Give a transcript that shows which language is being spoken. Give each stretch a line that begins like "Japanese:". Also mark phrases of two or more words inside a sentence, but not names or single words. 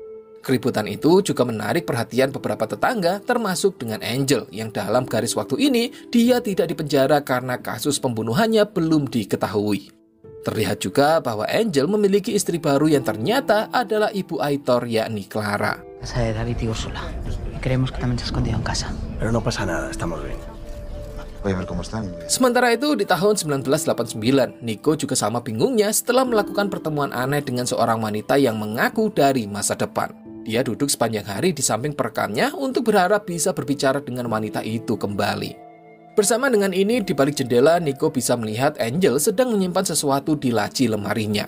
Indonesian: Keributan itu juga menarik perhatian beberapa tetangga, termasuk dengan Angel, yang dalam garis waktu ini dia tidak dipenjara karena kasus pembunuhannya belum diketahui. Terlihat juga bahwa Angel memiliki istri baru yang ternyata adalah ibu Aitor, yakni Clara.
Spanish: Casa de David y Úrsula. Y creemos que también se ha escondido en casa. Pero no pasa nada, estamos bien. Voy a ver cómo están.
Indonesian: Sementara itu, di tahun 1989, Nico juga sama bingungnya setelah melakukan pertemuan aneh dengan seorang wanita yang mengaku dari masa depan. Dia duduk sepanjang hari di samping perekannya untuk berharap bisa berbicara dengan wanita itu kembali. Bersama dengan ini, di balik jendela, Nico bisa melihat Angel sedang menyimpan sesuatu di laci lemarinya.